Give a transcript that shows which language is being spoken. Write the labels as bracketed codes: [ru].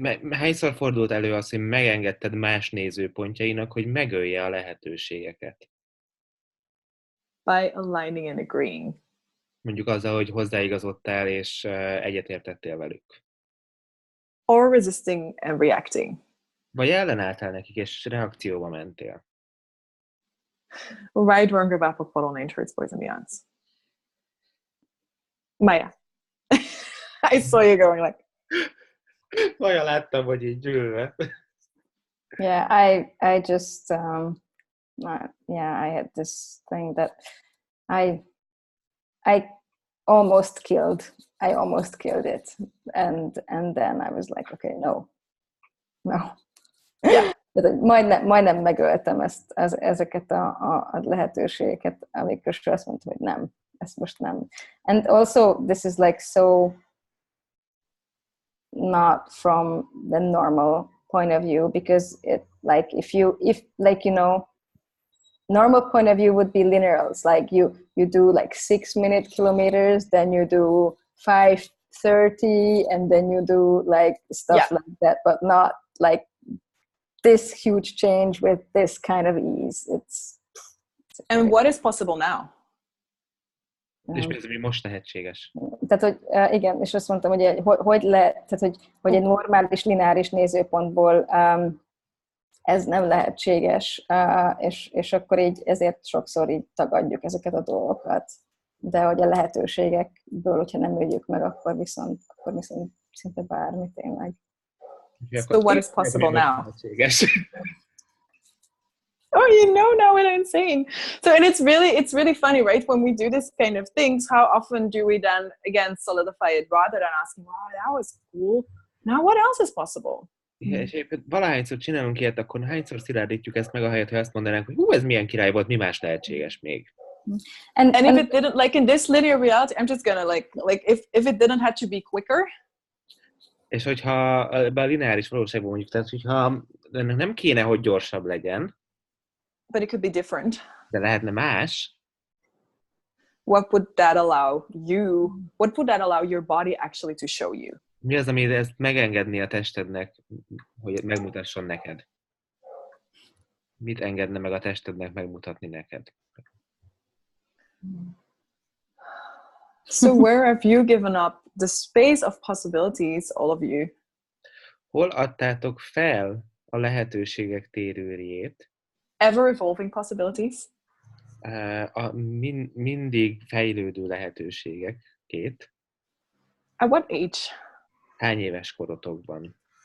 [hu] Hányszor fordult elő az, hogy megengedted más nézőpontjainak, hogy megölje a lehetőségeket? [en] By aligning and agreeing. [hu] Mondjuk azzal, hogy hozzáigazodtál és egyetértettél velük. [en] Or resisting and reacting. [hu] Vagy ellenálltál nekik, és reakcióba mentél. [en] Right, wrong, or bad, polon, insurance, boys and beyonds. Maya. I saw you going like. [hu] Olyan láttam, hogy így ülve. [en] Yeah, I just I had this thing that I almost killed it, and then I was like, okay, no. Yeah. [hu] Majdnem megöltem ezeket a lehetőségeket, amikor azt mondtam, hogy nem, ezt most nem. [en] And also, this is like so not from the normal point of view, because it like if like, you know, normal point of view would be linear. It's like you do like 6-minute kilometers, then you do 5:30, and then you do like stuff like that, but not like this huge change with this kind of ease. And what is possible now? [hu] És mi az, ami most lehetséges? Tehát, hogy igen, és azt mondtam, hogy egy normális, lineáris nézőpontból ez nem lehetséges, és akkor így ezért sokszor így tagadjuk ezeket a dolgokat. De hogy a lehetőségekből, hogyha nem öljük meg, akkor viszont szinte bármi tényleg. [en] So what is possible now? Oh, you know now what I'm saying. So, and it's really funny, right? When we do this kind of things, how often do we then again solidify it rather than asking, wow, that was cool. Now what else is possible? [hu] Igen, és éppen valahányszor csinálunk ilyet, akkor hányszor szilárdítjuk ezt meg, ahelyett, hogy azt mondanánk, hogy hú, ez milyen király volt, mi más lehetséges még. [en] And if it didn't, like in this linear reality, I'm just gonna like if it didn't have to be quicker. [hu] És hogyha a lineáris valóságban mondjuk, tehát hogyha ennek nem kéne, hogy gyorsabb legyen, [en] but it could be different. [hu] De lehetne más. [en] What would that allow you? What would that allow your body actually to show you? [hu] Mi az, ami ezt megengedni a testednek, hogy megmutasson neked? Mit engedne meg a testednek megmutatni neked? [en] So where have you given up the space of possibilities, all of you? [hu] Hol adtátok fel a lehetőségek térőrjét? [en] Ever evolving possibilities? [hu] A mindig fejlődő lehetőségekét. [en] At what age? [hu] Hány éves korotokban?